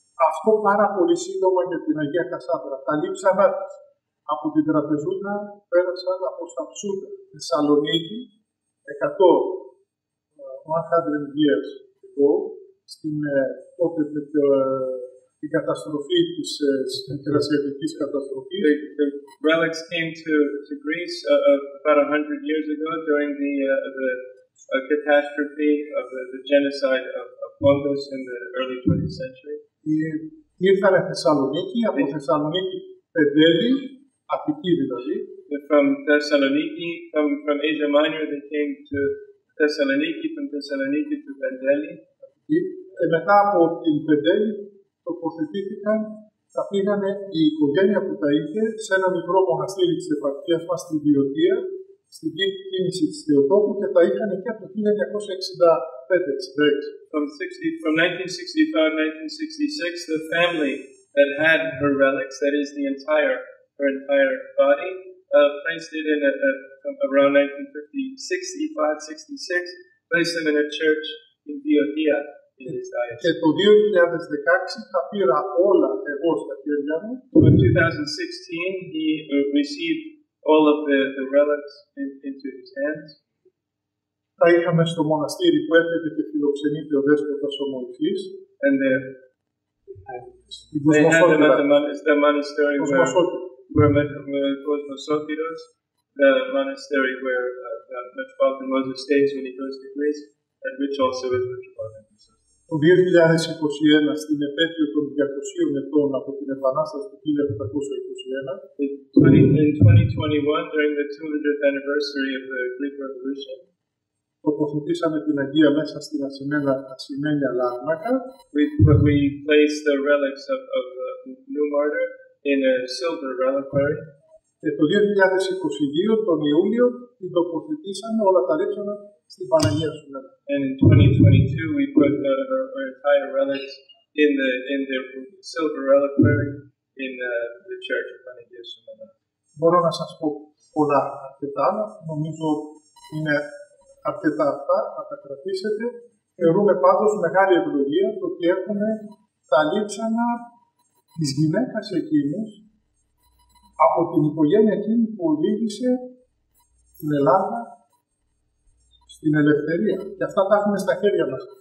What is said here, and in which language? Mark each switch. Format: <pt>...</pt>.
<el>Αυτό πάρα πολύ σύντομα για την Αγία Κασάνδρα. Τα λείψανά της από την Τραπεζούτα πέρασαν από Σαψούτα, Θεσσαλονίκη,</el> <en>100 years ago,</en> <el>τότε την καταστροφή της μικρασιατικής καταστροφής.</el> <en>The relics came to Greece about 100 years ago during the catastrophe of the genocide of Pontus in the early 20th century.</en> <el>Ήρθανε Θεσσαλονίκη, από Θεσσαλονίκη Πεντέλη, Αττική δηλαδή.</el> <en>From Thessaloniki, from Asia Minor, they came to Thessaloniki, from Thessaloniki to Pendeli.</en> <el>Και μετά από την Πεντέλη τοποθετήθηκαν, τα πήγανε η οικογένεια που τα είχε σε ένα μικρό μοναστήρι της επαρχίας μας, στη Βοιωτία, στην κίνηση της Θεοτόκου και τα είχαν εκεί από το 1965-66.</el> <en>From 1965-1966, the family that had her relics, that is her entire body, placed it in around 1965-66, placed them in a church in Boeotia in his diocese.</en> <el>Και το 2016 τα πήρα όλα εγώ στα χέρια μου.</el> <en>In 2016, he received all of the relics into his hands.</en> <el>Τα είχαμε στο μοναστήρι που έρχεται και φιλοξενείται ο Δέσποτας ο Μωυσής.</el> <en>And they had them at the monastery where Cosmosotiros, the monastery where Metropolitan Moses stays when he goes to Greece, and which also is Metropolitan Chrysostomos.</en> <el>Το 2021, στην επέτειο των 200 ετών από την Επανάσταση του 1821,</el> <en>in 2021, during the 200th anniversary of the Greek Revolution,</en> <el>τοποθετήσαμε την Αγία μέσα στην ασημένια λάρνακα.</el> <en>We placed the relics of the new martyr in a silver reliquary.</en> <el>Και το 2022, τον Ιούλιο, την τοποθετήσαμε όλα τα ρίξανα στην Παναγία Σουμένα.</el> <en>And in 2022, we put her entire relics in the silver reliquary in the church of Panagia Sumena.</en> <el>Μπορώ να σας πω πολλά αρκετά άλλα. Νομίζω είναι αρκετά αυτά, θα τα κρατήσετε. Θεωρούμε πάντως μεγάλη ευλογία το ότι έχουμε τα λείψανα της γυναίκας εκείνης από την οικογένεια εκείνη που οδήγησε την Ελλάδα στην ελευθερία. Και αυτά τα έχουμε στα χέρια μας.</el>